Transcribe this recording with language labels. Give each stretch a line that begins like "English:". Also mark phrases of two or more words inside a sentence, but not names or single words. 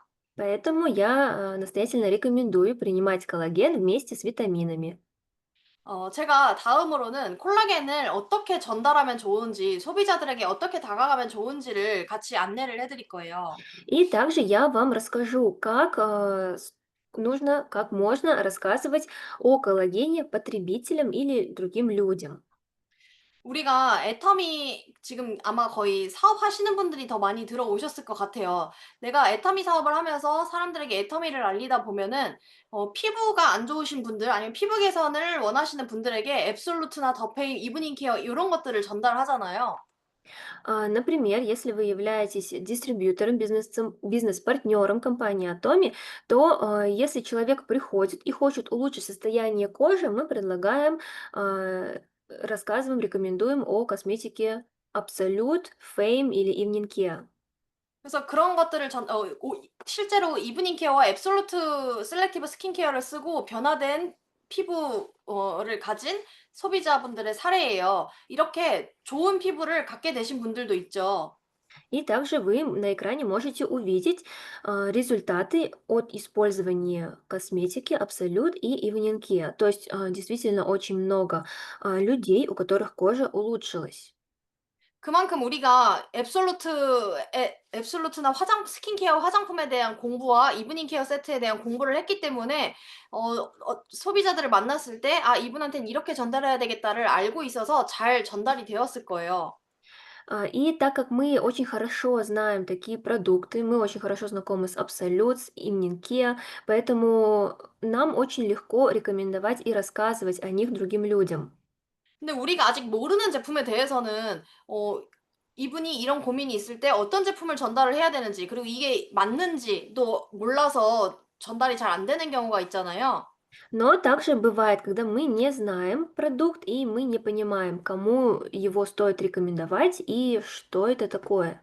Russian: Поэтому я настоятельно рекомендую принимать коллаген вместе с витаминами.
Korean: 제가 다음으로는 콜라겐을 어떻게 전달하면 좋은지, 소비자들에게 어떻게 다가가면 좋은지를 같이 안내를 해 드릴 거예요.
Russian: И также я вам расскажу, как можно рассказывать о коллагене потребителям или другим людям.
Korean: 우리가 애터미 지금 아마 거의 사업하시는 분들이 더 많이 들어오셨을 것 같아요. 내가 애터미 사업을 하면서 사람들에게 애터미를 알리다 보면은 피부가 안 좋으신 분들 아니면 피부 개선을 원하시는 분들에게 앱솔루트나 더페인, 이브닝 케어 요런 것들을 전달하잖아요.
Russian: Например, если вы являетесь дистрибьютором, бизнес-партнером компании Atomi, то если человек приходит и хочет улучшить состояние кожи, мы предлагаем, рассказываем, рекомендуем о косметике Absolute, Fame или Evening Care.
Korean: 그래서 그런 것들을 실제로 이브닝 케어와 앱솔루트 셀렉티브 스킨케어를 쓰고 변화된 피부를 가진 소비자분들의 사례예요. 이렇게 좋은 피부를 갖게 되신 분들도 있죠.
Russian: И также вы на экране можете увидеть результаты от использования косметики Absolute и Evening Care. То есть действительно очень много людей, у которых кожа улучшилась.
Korean: 그만큼 우리가 앱솔루트나 스킨케어 화장품에 대한 공부와 이브닝 케어 세트에 대한 공부를 했기 때문에 소비자들을 만났을 때 '아 이분한테는 이렇게 전달해야 되겠다.'를 알고 있어서 잘 전달이 되었을 거예요.
Russian: И так как мы очень хорошо знаем такие продукты, мы очень хорошо знакомы с Absolute, с Evening Care, поэтому нам очень легко рекомендовать и рассказывать о них другим людям.
Korean: 근데 우리가 아직 모르는 제품에 대해서는 이분이 이런 고민이 있을 때 어떤 제품을 전달을 해야 되는지 그리고 이게 맞는지도 몰라서 전달이 잘 안 되는 경우가 있잖아요.
Russian: Но также бывает, когда мы не знаем продукт и мы не понимаем, кому его стоит рекомендовать и что это такое.